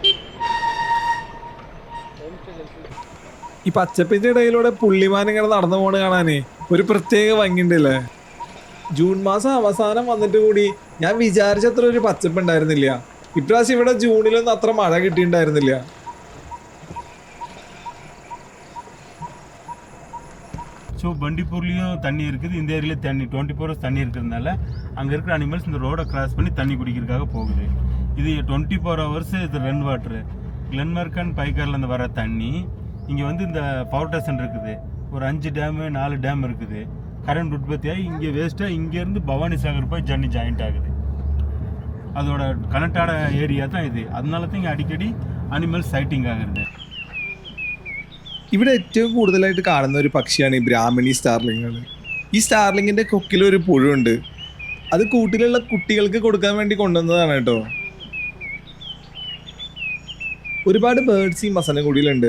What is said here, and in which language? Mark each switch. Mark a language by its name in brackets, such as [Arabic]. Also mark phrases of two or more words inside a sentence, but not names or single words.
[Malayalam] ഈ പച്ചപ്പിന്റെ ഇടയിലൂടെ പുള്ളിമാൻ ഇങ്ങനെ നടന്നു പോണ് കാണാനേ ഒരു പ്രത്യേക ഭംഗിയുണ്ടല്ലേ. ജൂൺ മാസം അവസാനം വന്നിട്ട് കൂടി ഞാൻ വിചാരിച്ചത്ര ഒരു പച്ചപ്പ് ഉണ്ടായിരുന്നില്ല. ഇപ്രാവശ്യം ഇവിടെ ജൂണിലൊന്നും അത്ര മഴ കിട്ടിയിട്ടുണ്ടായിരുന്നില്ല. [Tamil] ஸோ பண்டிப்பூர்லேயும் தண்ணி இருக்குது, இந்த ஏரியாவில் தண்ணி 24 hours தண்ணி இருக்கிறதுனால அங்கே இருக்கிற அனிமல்ஸ் இந்த ரோடை கிராஸ் பண்ணி தண்ணி குடிக்கிறதுக்காக போகுது. இது 24 hours இது [English] run water. [Tamil] கிளன்மார்க் அண்ட் பைக்கார்லேருந்து வர தண்ணி இங்கே வந்து இந்த [English] power station [Tamil] இருக்குது, ஒரு 5 டேமு 4 டேம் இருக்குது. கரண்ட் உற்பத்தியாகி இங்கே வேஸ்ட்டாக இங்கேருந்து பவானி சாகர் போய் ஜன்னி ஜாயிண்ட் ஆகுது. அதோட கனெக்டான ஏரியா தான் இது. அதனால தான் இங்கே அடிக்கடி [English] animals sighting [Tamil] ஆகுது. [Malayalam] ഇവിടെ ഏറ്റവും കൂടുതലായിട്ട് കാണുന്ന ഒരു പക്ഷിയാണ് ഈ ബ്രാഹ്മണി സ്റ്റാർലിങ്ങുകൾ. ഈ സ്റ്റാർലിങ്ങിൻ്റെ കൊക്കിലൊരു പുഴുണ്ട്. അത് കൂട്ടിലുള്ള കുട്ടികൾക്ക് കൊടുക്കാൻ വേണ്ടി കൊണ്ടുവന്നതാണ് കേട്ടോ. ഒരുപാട് ബേർഡ്സ് ഈ മസനഗുഡിയിലുണ്ട്.